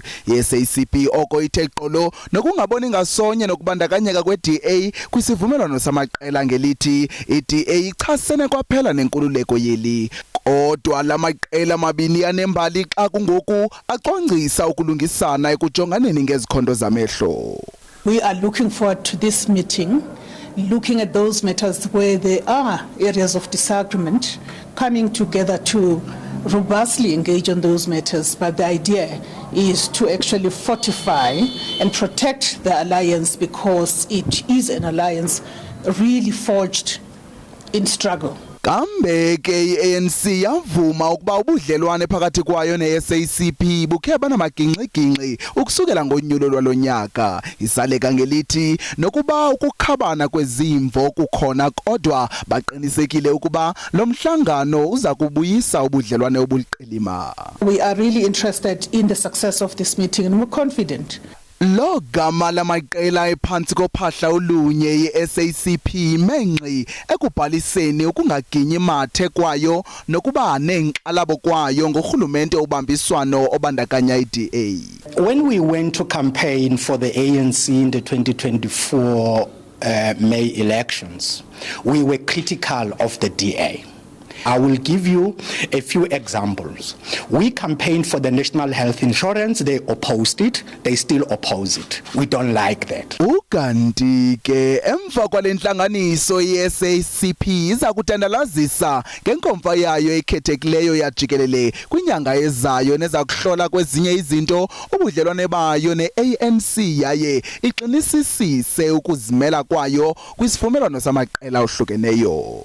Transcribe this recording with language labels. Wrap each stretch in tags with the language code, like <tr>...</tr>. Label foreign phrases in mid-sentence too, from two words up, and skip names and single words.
<xh>I-SACP oko ithe qolo nokungaboni ngasonye nokubandakanyeka kwe-DA kwisivumelwano samaqela ngelithi i-DA ichasene kwaphela nenkululeko yeli. Kodwa lamaqela amabini anembali xa kungoku acwangcisa ukulungisana ekujonganeni ngezikhondo zamehlo.</xh> <en>We are looking forward to this meeting, looking at those matters where there are areas of disagreement, coming together to robustly engage on those matters. But the idea is to actually fortify and protect the alliance, because it is an alliance really forged in struggle.</en> <xh>Kambe ke ANC yavuma ukuba ubudlelwane phakathi kwayo ne-SACP bukhe banamagingxigingxi ukusukela ngonyulo lwalonyaka. Isaleka ngelithi nokuba ukukhabana kwezimvo kukhona, kodwa baqinisekile ukuba lo mhlangano uza kubuyisa ubudlelwane obuliqilima.</xh> <en>We are really interested in the success of this meeting and we're confident.</en> <xh>Lo gama lamaqela ephansi kophahla olunye i-SACP menqi ekubhaliseni ukungaginyi mathe kwayo nokuba nenxalabo kwayo ngorhulumente obambiswano obandakanya i-DA.</xh> <en>When we went to campaign for the ANC in the 2024 May elections, we were critical of the DA. I will give you a few examples. We campaigned for the National Health Insurance. They opposed it. They still oppose it. We don't like that.</en> <xh>Ukanti ke emva kwalentlanganiso ye-SACP iza kutandalazisa ngenkomfa yayo ekhethekileyo yajikelele kwinyanga ezayo neza kuhlola kwezinye izinto ubudlelwane bayo ne-ANC yaye iqinisisise ukuzimela kwayo kwisivumelwano samaqela ohlukeneyo.</xh>